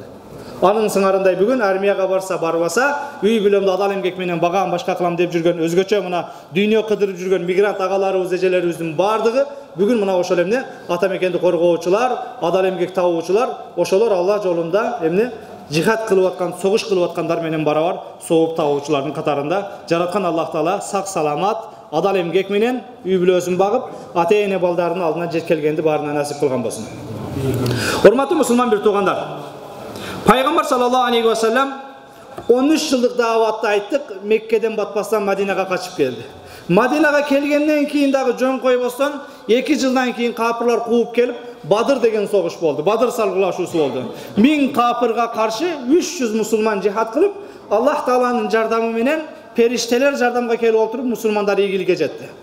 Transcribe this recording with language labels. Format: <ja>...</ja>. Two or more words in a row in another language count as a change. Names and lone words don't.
<ky>Анын сыңарындай бүгүн армияга барса, барбаса, үй бүлөмдү адал эмгек менен багам, башка кылам деп жүргөн, өзгөчө мына дүйнө кыдырып жүргөн мигрант агаларыбыз, эжелерибиздин бардыгы бүгүн мына ошол ата мекенди коргоочулар, адал эмгек табуучулар, ошолор Алла жолунда жихад кылып аткан, согуш кылып аткандар менен барабар сооп табуучулардын катарында. Жараткан Аллах Таала сак саламат, адал эмгек менен үй бүлөсүн багып, ата-эне балдарынын алдына жеткелгенди баарына насип кылган болсун. Урматтуу мусулман бир туугандар, Пайгамбар</ky> <ar>صلى الله عليه وسلم</ar> <ky>13 жылдык дааватты айттык, Меккеден батпастан Мадинага качып келди. Мадинага келгенден кийин дагы жөн койбостон 2 жылдан кийин капырлар кууп келип, Бадыр деген согуш болду. Бадыр салгылашуусу болду. 1000 капырга каршы 300 мусулман жихад кылып, Аллах Тааланын жардамы менен периштелер жардамга келип отуруп, мусулмандар ийгиликке жетти.</ky>